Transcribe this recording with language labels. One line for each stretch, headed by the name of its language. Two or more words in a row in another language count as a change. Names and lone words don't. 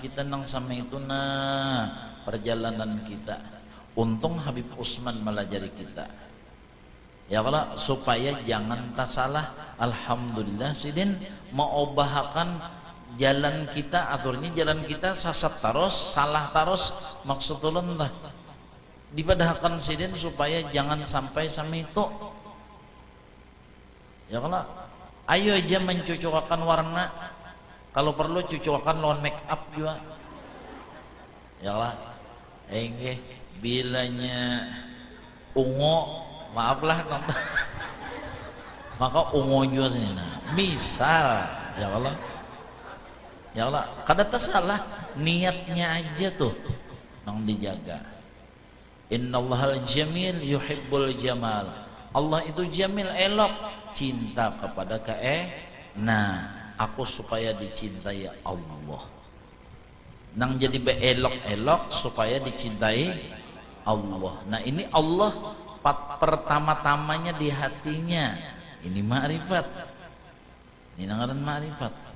Banjar: kita nang sama itu nah perjalanan kita untung Habib Usman melajari kita ya kalau supaya jangan tak salah alhamdulillah sidin mengubahkan jalan kita aturnya jalan kita sasat taros salah taros maksud ulun lah dipadahkan sidin supaya jangan sampai sama itu ya kalau ayo aja mencucukkan warna kalau perlu cucukkan lawan make up juga ya lah bilanya ungu maaflah maka ungu juga sini nah misal ya Allah kada tersalah niatnya aja tuh nang dijaga
Arabic: إن الله جميل يحب الجمال
Banjar: Allah itu jamil elok cinta kepada nah aku supaya dicintai Allah nang jadi elok supaya dicintai Allah nah ini Allah pertama-tamanya di hatinya ini ma'rifat ini nangaran ma'rifat